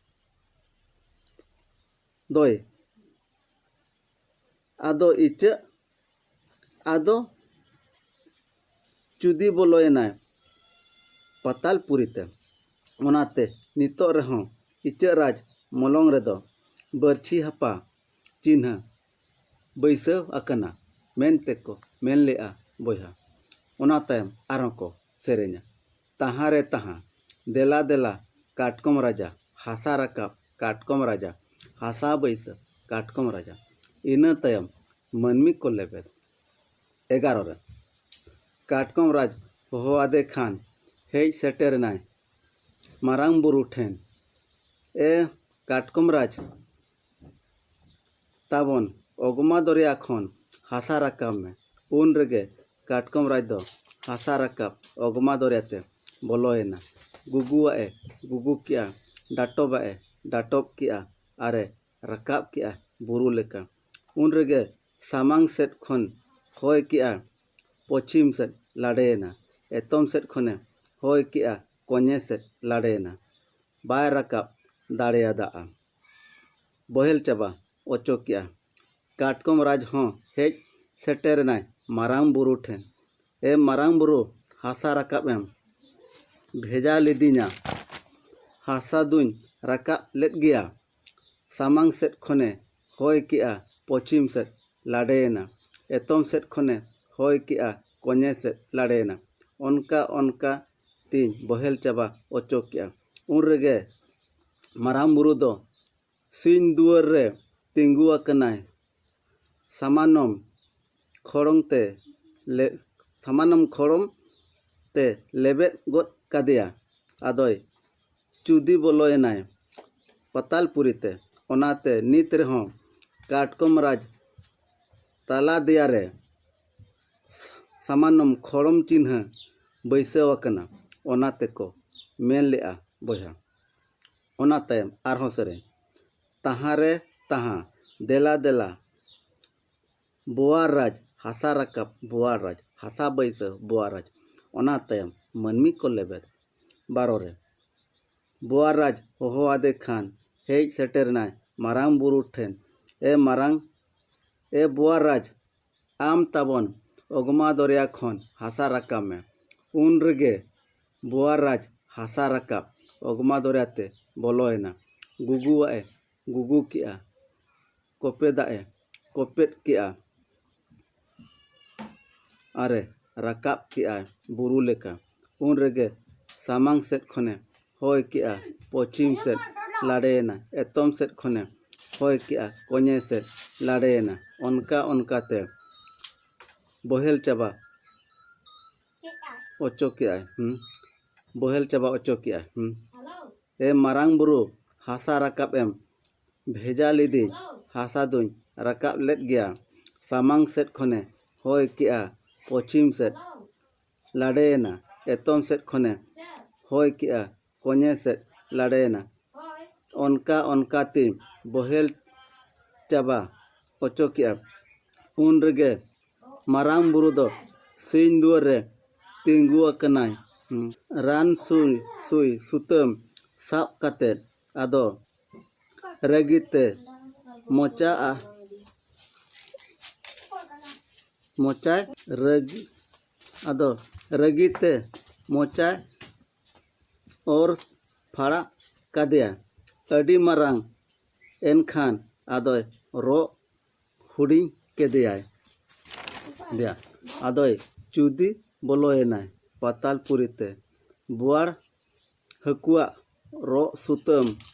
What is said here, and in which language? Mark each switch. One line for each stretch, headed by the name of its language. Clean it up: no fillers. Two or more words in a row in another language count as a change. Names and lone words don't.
Santali: दोय आदो इचा आदो चुदी बोलोयनाय पताल पुरीते ओनाते नितो रेहों इचा राज मलंग रे दो बरछी हपा चिन्ह बैसाव आकना मेनते को मेन लेआ बोया ओना तायम आरहों को सेरेना ताहा रे ताहा देला देला काटकम राजा हासा रकाब काटकम राजा हासा बैस काटकम राजा इना तायम मनमी को लेबेद 11 रे काटकम राज हो आदे खान हेज सेटेरनाय मारांग बुरु ठेन ए काटकम राज ताबन ओगमा दरिया खन हासा रकाब में उन रेगे काटकम राज दो हासा रकाब ओगमा दरियाते बोलोयना गुगुआए गुगु किया डाटोबाए डाटोब किया आरे राकाब किया बुरु लेका उन रेगे सामांग सेट खन होय किया पश्चिम सेट लाडेना एतम सेट खने होय किया कोने सेट लाडेना बाय राकाब दाड़ेयादा बहेल चाबा ओचो किया काटकम राज हों हेज सेटेरनाय मारांग बुरु ठेन ए मारांग बुरु हासा राकाब एम भेजा लेदिना हासा दुन राकाब लेद गिया सामांग सेट खने होय किया पश्चिम सेट लाडेना एतम सेट खने होय किया कोने सेट लाडेना ओनका ओनका तीन बहेल चाबा ओचो किया उन रेगे मारांग बुरु दो सिंह दुआर रे तिंगु आकनाय सामानम खड़म ते लेबेद गद कादिया आदोय चुदी बोलोयनाय पतालपुरीते ओनाते नित रेहों काटकम राज ताला दियारे सामानम खड़म चिन्ह बैसाव आकना ओनाते को मेन लेआ बोया ओना तायम आरहों सेरें तहाँ रे तहाँ देला देला बुआर राज हासा राकाब बुआर राज हासा बैसाव बुआर राज ओना तायम मनमी को लेबेद बारो रे बुआर राज होहो आदे खान हेज सेटेरनाय मारांग बुरु ठेन ए बुआर राज आम ताबन ओगमा दरिया खन हासा राकाब में उन रेगे बुआर राज हासा राकाब ओगमा दरियाते बोलोयना गुगुआए गुगु किया कोपेदाए कोपेद किया आरे राकाब किया बुरु लेका उन रेगे सामांग सेट खने होय किया पश्चिम सेट लाडेना एतम सेट खने होय किया कोने सेट लाडेना ओनका ओनकाते बहेल चाबा ओचो किया बहेल चाबा ओचो किया ए मारांग बुरु हासा राकाब एम भेजा लेदी हासा दुन राकाब लेद गिया सामांग सेट खने होय किया पश्चिम सेट लाडेना एतम सेट खने होय किया कोने सेट लाडेना ओनका ओनका तीन बहेल चाबा ओचो किया उन रेगे मारांग बुरु दो सिंह दुआर रे तिंगु आकनाय रान सुई सुतम साब कातेद आदो रेगिते मोचाय रेगी आदो रेगिते मोचाय और फाड़ा कादिया अडी मारांग एनखान आदोय रो हुडिंग केदियाय दिया आदोय चुदी बोलोयनाय पतालपुरीते बुआर हकुआ रो सुतम